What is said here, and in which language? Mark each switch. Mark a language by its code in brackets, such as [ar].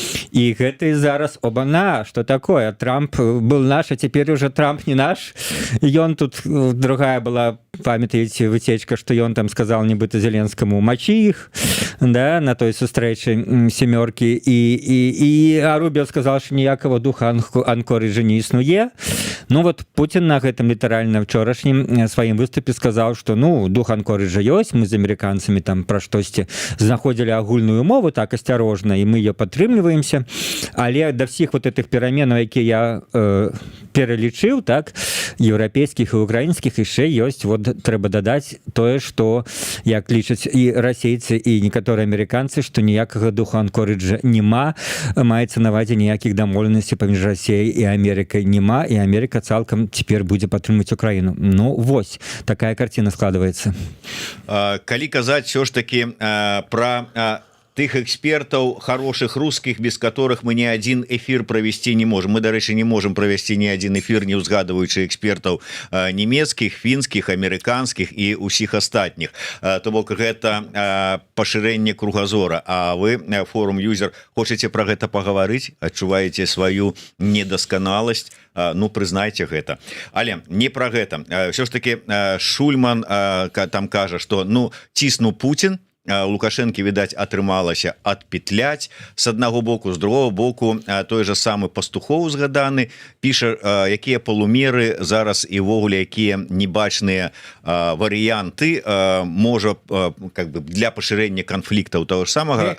[ru] И это и зараз оба-на, что такое? Трамп был наш, а теперь уже Трамп не наш. И он тут, другая была, памятаете, вытечка, что он там сказал нібыта Зеленскому мочи их, да, на той сустрэчы семерки, а Рубио сказал, что [be] ніякого духа Анкориджа не існуе. [ru] Ну вот Путин [be] на гэтым літаральна вчорашнім сваім выступе сказал, что ну дух Анкориджа ёсць, мы з амерыканцамі там пра штосьці знаходзілі агульную мову так асцярожна, і мы ее падтрымліваемся, але да всіх вот этих пераменаў, якія я пералічыў, так, еўрапейскіх і украінскіх, яшчэ ёсць, вот трэба дадаць тое, што як лічаць і расейцы і некаторыя амерыканцы, што ніякага духа Анкориджа няма, маецца на ўвазе ніякіх дамоўленасцей паміж Расіяй і Амерыкай няма, і Амерыка цалкам цяпер будзе падтрымаць Украіну. [ru] Ну вось такая картина складывается. [be] Калі казаць все ж таки про тых экспертаў [ru] хороших русских, без которых мы ни один эфир провести не можем. [be] Мы, дарэчы, [ru] не можем провести ни один эфир, [be] не узгадываючы экспертаў нямецкіх, фінскіх, амерыканскіх і усіх астатніх. То бок гэта пашырэнне кругазора. А вы, форум User, хочаце про гэта пагаварыць? Адчуваеце сваю недасканаласць? Ну, прызнайце гэта. Але не про гэта. Все ж таки Шульман там кажа, что ну цісну Путин, Лукашэнкі відаць атрымалася адпетляць з аднаго боку, з другого боку той же самы Пастухоў згаданы піша, якія полумеры зараз і ввогуле якія небачныя варыянты можа как бы для пашырэння канфліктаў того ж самага